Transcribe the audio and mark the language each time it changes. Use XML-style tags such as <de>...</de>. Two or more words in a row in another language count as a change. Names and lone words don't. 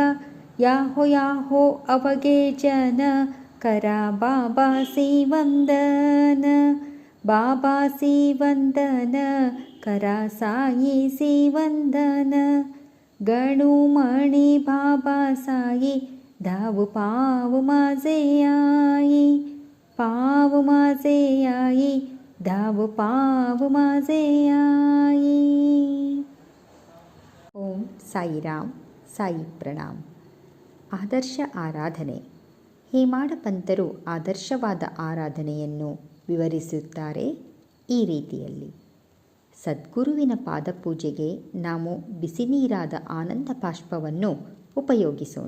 <mr>याहो याहो अवगे जन, करा बाबासी वंदन, बाबासी वंदन, करा साईसी वंदन. गणुमणी बाबा साई, धाव पाव माझे आई, पाव माझे आई, धाव पाव माझे आई.</mr> <kn>ಓಂ ಸಾಯಿರಾಮ್, ಸಾಯಿ ಪ್ರಣಾಮ್. ಆದರ್ಶ ಆರಾಧನೆ. ಹೇಮಾಡ ಪಂತರು ಆದರ್ಶವಾದ ಆರಾಧನೆಯನ್ನು ವಿವರಿಸುತ್ತಾರೆ ಈ ರೀತಿಯಲ್ಲಿ. ಸದ್ಗುರುವಿನ ಪಾದಪೂಜೆಗೆ ನಾವು ಬಿಸಿ ನೀರಾದ ಆನಂದ ಬಾಷ್ಪವನ್ನು ಉಪಯೋಗಿಸೋಣ.</kn>